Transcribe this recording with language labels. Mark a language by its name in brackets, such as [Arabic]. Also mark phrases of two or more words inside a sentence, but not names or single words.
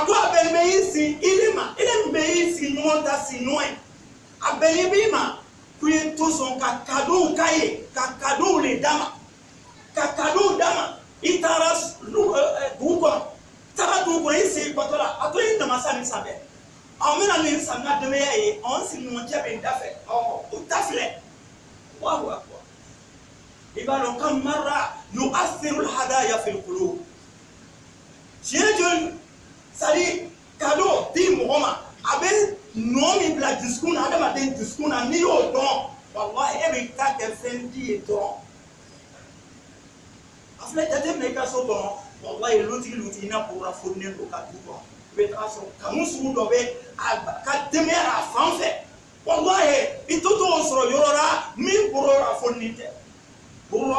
[Bambara] ko a bɛnnen bɛ i si i ma i min bɛ i siɲɔgɔn ta siɲɔgɔn ye a bɛnnen b'i ma k'u ye to sɔn ka cadeau k'a ye ka cadeau de d'a ma ka cadeau d'a ma i taara dugu kɔnɔ i sen kɔtɔ la a to i namasa nin sanfɛ an bɛna nin samiya dɛmɛya ye an sigiɲɔgɔn cɛ bɛ n da fɛ o ta filɛ [Arabic] الله أكبر. [Bambara] i b'a dɔn [Arabic] كم مرة يؤثر الهدايا في القلوب [Bambara] tiɲɛ joli c'est-à-dire cadeau di mɔgɔ ma a bɛ nɔ min bila dusukun na adamaden dusukun na n'i y'o dɔn wallahi e bɛ taa kɛ fɛn di ye dɔrɔn a filɛ jateminɛ i ka so kɔnɔ wallahi lutigi n'a bɔra fonnen don ka du kɔnɔ i bɛ taa sɔrɔ kanu sugu dɔ bɛ a ka denbaya a fan fɛ wallahi i to t'o sɔrɔ yɔrɔ la min bɔra fonnen tɛ bɔra